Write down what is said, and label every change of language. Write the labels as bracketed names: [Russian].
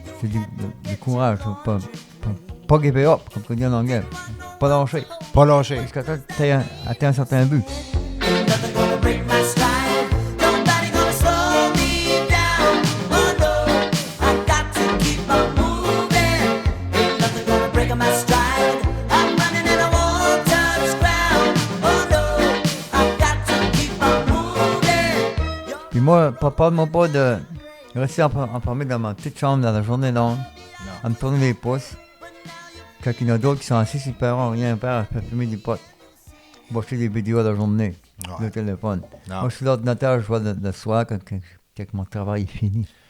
[French] C'est du courage, pas [English] give up, [French] comme on dit en anglais. Pas lâcher. Pas lâcher. Jusqu'à temps que tu aies atteint un certain but. [English] Nothing gonna break my stride. Nobody gonna slow me down. Oh no, I got to keep on moving. Ain't nothing gonna break my stride. I'm running and I won't touch ground. Oh no, I got to keep on moving. [French] Puis moi, parle-moi pas de rester enfermé dans ma petite chambre dans la journée longue, à me tourner les pouces. Quand il y en a d'autres qui sont assis, ils ne paieront rien faire, je peux fumer du pot. Watcher des vidéos la journée, Ouais. le téléphone. Non. Moi, je suis à l'ordinateur, je vois le soir quand mon travail est fini.